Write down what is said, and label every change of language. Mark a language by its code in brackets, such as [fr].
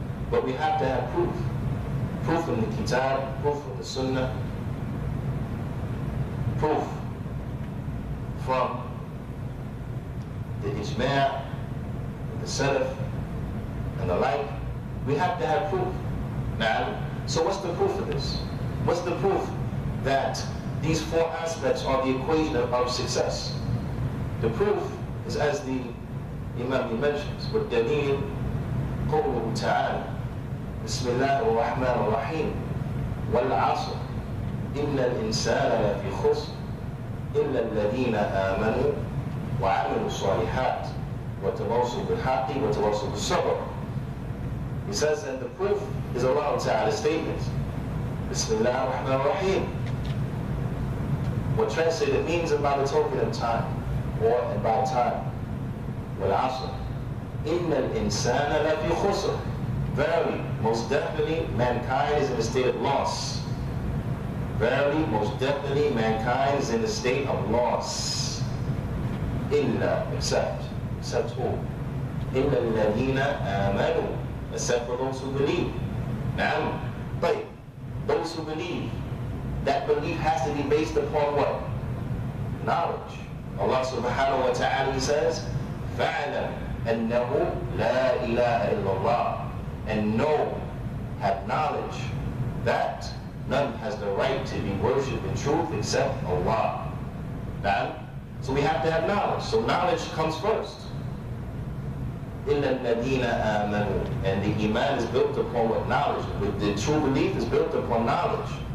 [en] But we have to have proof. Proof from the Kitab, proof from the Sunnah, proof from the Ijma', the Salaf, and the like. We have to have proof. Now, so what's the proof of this? What's the proof that these four aspects are the equation of success? The proof is, as the Imam mentions, with Deen, [ar] قوله تعالى بسم الله الرحمن الرحيم والعصر إن الإنسان لفي خسر إلا الذين آمنوا وعملوا الصالحات وتواصوا بالحق وتواصوا بالصبر. [en] He says that the proof is Allah Ta'ala's statement. Bismillah ar-Rahman ar-Rahim. What translated means about the token of time, or about time. [ar] وَالْعَصْرِ إِنَّ الْإِنسَانَ لَفِي خُسْرٍ. [en] Verily, most definitely, mankind is in a state of loss. Verily, most definitely, mankind is in a state of loss. [ar] إِلَّا, [en] except who? [ar] إِلَّا الَّذِينَ آمَنُوا, [en] except for those who believe. Now, but those who believe, that belief has to be based upon what? Knowledge. Allah subhanahu wa ta'ala says, [ar] فَعْلَمْ أَنَّهُ لَا إِلَهَ إِلَّا اللَّهِ. [en] And know, have knowledge, that none has the right to be worshipped in truth except Allah. Now, so we have to have knowledge. So knowledge comes first. [ar] إِلَّا الَّذِينَ آمَنُوا. [en] And the iman is built upon what knowledge? The true belief is built upon knowledge.